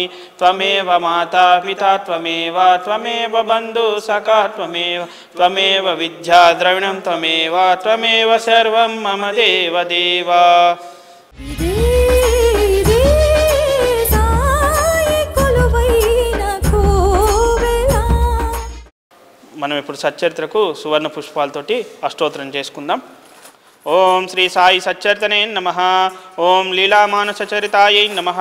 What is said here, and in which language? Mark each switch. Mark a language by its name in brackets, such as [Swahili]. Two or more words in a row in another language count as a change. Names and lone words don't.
[Sanskrit] त्वमेव माता पिता त्वमेव बन्धु सखा त्वमेव विद्या द्रविणं त्वमेव सर्वं मम देवदेव. [Telugu] మనం ఇప్పుడు సచ్చరిత్రకు సువర్ణ పుష్పాలతోటి అష్టోత్తరం చేసుకుందాం. [Sanskrit] ఓం శ్రీ సాయి సచ్చరితనే నమః. ఓం లీలామానసచరితాయై నమః.